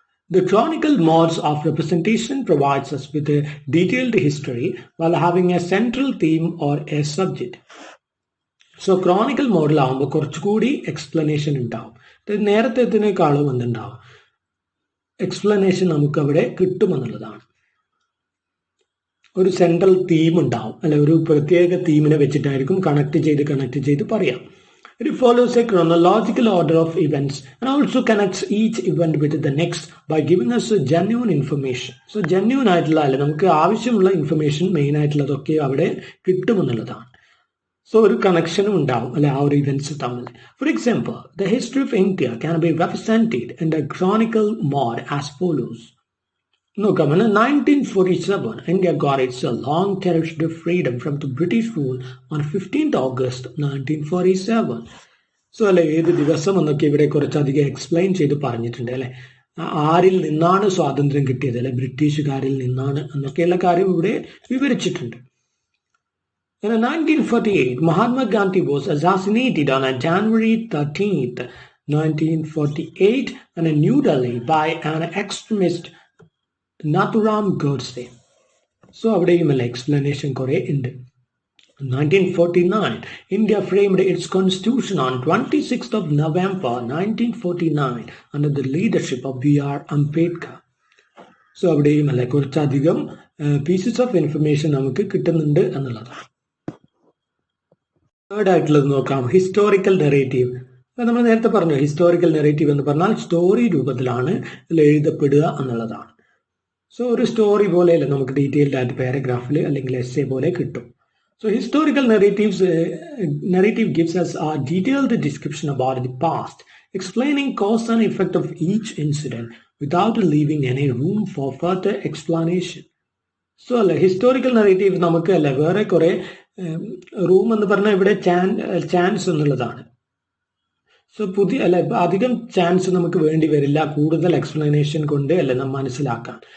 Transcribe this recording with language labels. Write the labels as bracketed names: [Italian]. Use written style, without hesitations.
[English] The chronicle modes of representation provides us with a detailed history while having a central theme or a subject. [Malayalam] So chronicle മോഡലാകുമ്പോൾ കുറച്ചുകൂടി explanation ഉണ്ടാവും. നേരത്തേതിനേക്കാളും എന്തുണ്ടാവും, explanation നമുക്ക് അവിടെ കിട്ടുമെന്നുള്ളതാണ്. ഒരു central theme ഉണ്ടാവും അല്ലെ, ഒരു പ്രത്യേക തീമിനെ വെച്ചിട്ടായിരിക്കും കണക്ട് ചെയ്ത് പറയാം. [English] It follows a chronological order of events and also connects each event with the next by giving us a genuine information. [Malayalam] So genuine ആയിട്ടുള്ള അല്ലെ നമുക്ക് ആവശ്യമുള്ള ഇൻഫർമേഷൻ മെയിൻ ആയിട്ടുള്ളതൊക്കെ അവിടെ കിട്ടുമെന്നുള്ളതാണ്. സോ ഒരു കണക്ഷനും ഉണ്ടാവും അല്ലെ ആ ഒരു ഇവന്റ്സ് തമ്മിൽ. [English] For example, the history of India can be represented in the chronicle mode as follows. [Malayalam] നോക്കാം. [English] 1947 India got its long cherished freedom from the British rule on 15th August 1947. [Malayalam] So അല്ലെ ഏത് ദിവസം എന്നൊക്കെ ഇവിടെ കുറച്ചധികം എക്സ്പ്ലെയിൻ ചെയ്ത് പറഞ്ഞിട്ടുണ്ട് അല്ലെ, ആരിൽ നിന്നാണ് സ്വാതന്ത്ര്യം കിട്ടിയത് അല്ലെ, ബ്രിട്ടീഷുകാരിൽ നിന്നാണ് എന്നൊക്കെയുള്ള കാര്യം ഇവിടെ വിവരിച്ചിട്ടുണ്ട്. [English] In 1948, Mahatma Gandhi was assassinated on January 13th, 1948 in New Delhi by an extremist Nathuram Godse. [Malayalam] So, അവിടെയും അല്ല എക്സ്പ്ലനേഷൻ കുറെ ഉണ്ട്. [English] 1949, India framed its constitution on 26th of November 1949 under the leadership of B.R. Ambedkar. [Malayalam] So അവിടെയും അല്ല കുറച്ചധികം pieces of information നമുക്ക് കിട്ടുന്നുണ്ട് എന്നുള്ളതാണ്. തേർഡ് ആയിട്ടുള്ളത് നോക്കാം, ഹിസ്റ്റോറിക്കൽ നെറേറ്റീവ്. നമ്മൾ നേരത്തെ പറഞ്ഞു ഹിസ്റ്റോറിക്കൽ നെറേറ്റീവ് എന്ന് പറഞ്ഞാൽ സ്റ്റോറി രൂപത്തിലാണ് എഴുതപ്പെടുക എന്നുള്ളതാണ്. സോ ഒരു സ്റ്റോറി പോലെയല്ല നമുക്ക് ഡീറ്റെയിൽഡ് ആയിട്ട് പാരഗ്രാഫിൽ അല്ലെങ്കിൽ എസ്സേ പോലെ കിട്ടും. [English] So historical narrative gives us a detailed description about the past, explaining cause and effect of each incident without leaving any room for further explanation. [Malayalam] So അല്ലെ ഹിസ്റ്റോറിക്കൽ നറേറ്റീവ് നമുക്ക് അല്ലെ വേറെ കുറെ റൂം എന്ന് പറഞ്ഞാൽ ഇവിടെ ചാൻസ് എന്നുള്ളതാണ്. സോ അധികം ചാൻസ് നമുക്ക് വേണ്ടി വരില്ല കൂടുതൽ എക്സ്പ്ലനേഷൻ കൊണ്ട് അല്ലെ നാം മനസ്സിലാക്കാൻ.